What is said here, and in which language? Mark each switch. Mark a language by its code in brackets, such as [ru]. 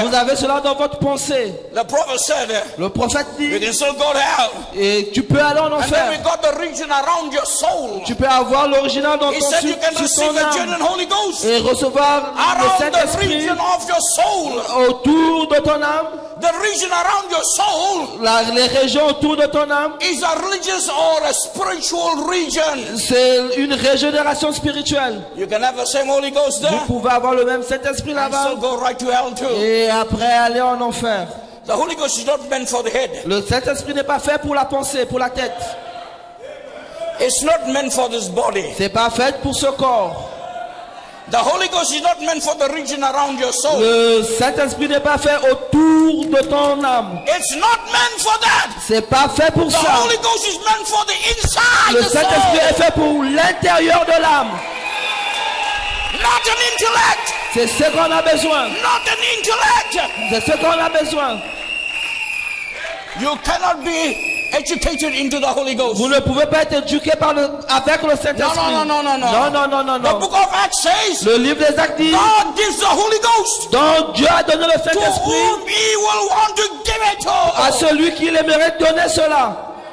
[fr] Vous avez cela dans votre pensée. [en] The prophet said, [fr] le prophète dit, [en] you can still go to hell. [fr] Et tu peux aller en enfer. [en] And then we got the region around your soul. [fr] Tu peux avoir l'original dans ton [en] said you can receive the genuine Holy Ghost [fr] et recevoir le Saint-Esprit autour de ton âme. [en] The region around your soul [fr] les régions autour de ton âme [en] is a religious or a spiritual region. [fr] C'est une régénération spirituelle. [en] You can have the same Holy Ghost there. [fr] Vous pouvez avoir le même Saint-Esprit là-bas. [en] So go right to hell too. [fr] Et après aller en enfer. [en] The Holy Ghost is not meant for the head. [fr] Le Saint-Esprit n'est pas fait pour la pensée, pour la tête. [en] It's not meant for this body. [fr] C'est pas fait pour ce corps. [en] The Holy Ghost is not meant for the region around your soul. [fr] Le Saint-Esprit n'est pas fait autour de ton âme. [en] It's not meant for that. [fr] C'est pas fait pour ça. [en] The Holy Ghost is meant for the inside. [fr] Le Saint-Esprit est fait pour l'intérieur de l'âme. [en] Not an intellect. [fr] C'est ce qu'on a besoin. [en] Not an intellect. [fr] C'est ce qu'on a besoin. [en] You cannot be educated into the Holy Ghost. [fr] Vous ne pouvez pas être éduqué avec le Saint-Esprit. Non. [en] The book of Acts says, [fr] le livre des Actes dit, [en] God gives the Holy Ghost. [fr] Donc Dieu a donné le Saint-Esprit. [en] To whom he will want to give it to. [fr] À celui qui aimerait donner cela.